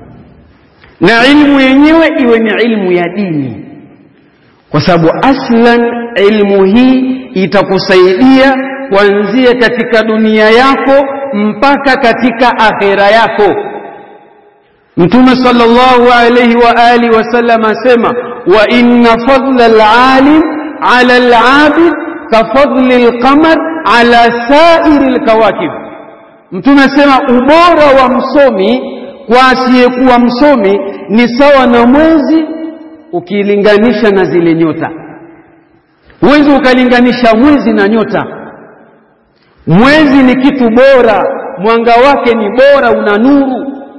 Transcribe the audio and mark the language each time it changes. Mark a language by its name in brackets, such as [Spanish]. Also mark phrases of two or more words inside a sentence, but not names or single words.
[Swahili] Na ilmu yenyewe iwe ni ilmu ya dini, kwa sababu aslan ilmu hii itakusaidia kuanzia katika dunia yako mpaka katika akhera yako. [Arabic] Mtume صلى الله عليه وعلى آله وسلم asema, وإن فضل العالم على العابد كفضل القمر على سائر الكواكب. [Swahili] Mtume asema ubora wa msomi kwa asiyekuwa msomi ni sawa na mwezi ukilinganisha na zile nyota. Huwezi ukalinganisha mwezi na nyota. Mwezi ni kitu bora, mwanga wake ni bora, una nuru.